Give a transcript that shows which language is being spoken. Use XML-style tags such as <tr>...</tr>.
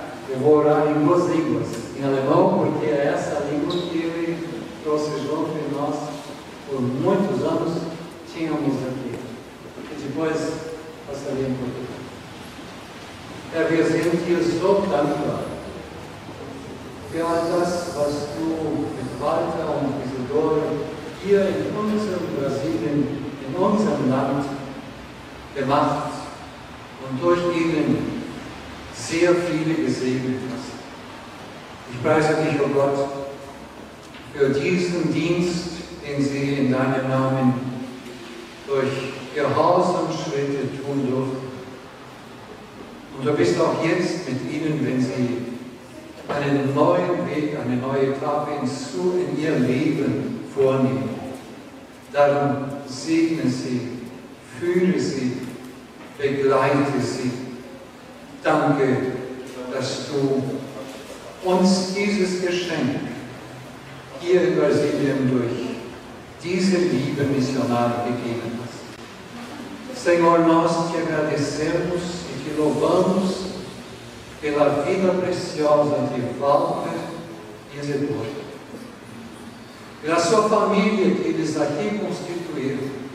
<pt>Eu vou orar em duas línguas, em alemão, porque é essa língua que ele trouxe junto e nós, por muitos anos, tínhamos aqui. E depois passaria em português.</pt> <de>Wir sind dir so dankbar für all das, was du mit Walter und Isidore hier in unserem Brasilien, in unserem Land gemacht und durch ihnen sehr viele gesegnet hast. Ich preise dich, oh Gott, für diesen Dienst, den sie in deinem Namen durch Gehorsamschritte tun durften. Und du bist auch jetzt mit ihnen, wenn sie einen neuen Weg, eine neue Etappe in ihr Leben vornehmen. Darum segne sie, führe sie, begleite sie. Danke, dass du uns dieses Geschenk hier in Brasilien durch diese liebe Missionare gegeben hast.</de> <pt>Senhor, nós te agradecemos e te louvamos pela vida preciosa de Walter e Isidore, pela sua família que eles aqui constituíram,</pt>